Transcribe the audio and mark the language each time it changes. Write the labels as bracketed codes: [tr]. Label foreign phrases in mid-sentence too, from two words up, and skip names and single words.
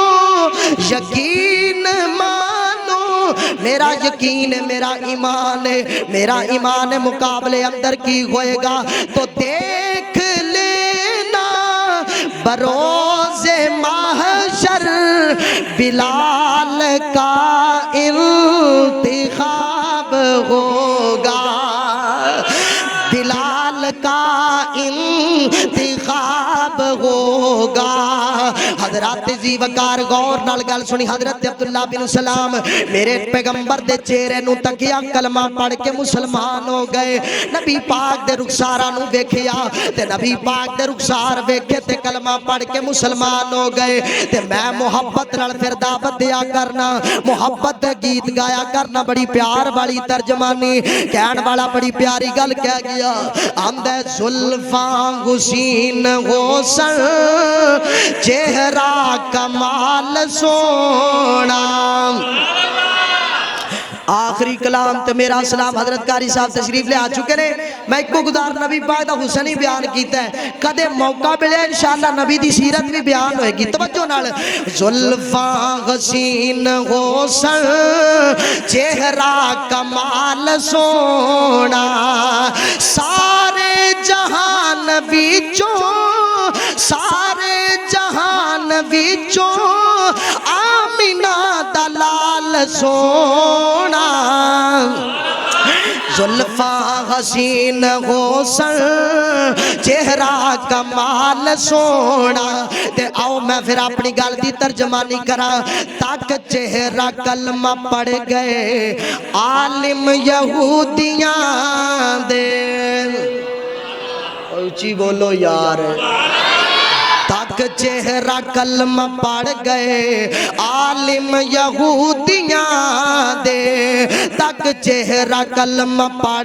[ur] یقین مانو، میرا یقین ہے میرا ایمان ہے، میرا ایمان ہے مقابلے اندر کی ہوئے گا تو دیکھ لینا، بروز محشر بلال کا انتخاب ہوگا، بلال کا انتخاب ہوگا۔ [pa] حضرات زی وقار غور نال گل سنی، حضرت عبداللہ بن سلام میرے پیغمبر دے چہرے نو تکیا، کلمہ پڑھ کے مسلمان ہو گئے، نبی پاک دے رخساراں نو ویکھیا تے نبی پاک دے رخسار ویکھے تے کلمہ پڑھ کے مسلمان ہو گئے، تے میں محبت نال پھر دعوت دیا کرنا، محبت دے گیت گایا کرنا، بڑی پیار والی ترجمانی، کہن والا بڑی پیاری گل کہہ گیا، آمدے زلفاں حسین حسن چہرہ کمال سونا۔ آخری کلام تے میرا سلام حضرت قاری صاحب تشریف لے آ چکے نے، میں ایک کو گزار نبی پاک دا حسن ہی بیان کیتا ہے، کدے موقع ملے انشاءاللہ نبی دی سیرت بھی بیان ہوئے گی، توجہ نال۔ زلفاں حسین حسن چہرہ کمال سونا، سارے جہان وچوں سارے جہان وچوں آمینہ دا لال سونا، زلفاں حسین حسن چہرہ کمال سونا، تے آؤ میں پھر اپنی گل دی ترجمانی کراں، تک چہرہ کلمہ پڑھ گئے عالم یہودیاں دے، اونچی بولو یار، تک چہرہ کلمہ پڑھ گئے عالم یہودیاں دے، تک چہرہ کلمہ پڑھ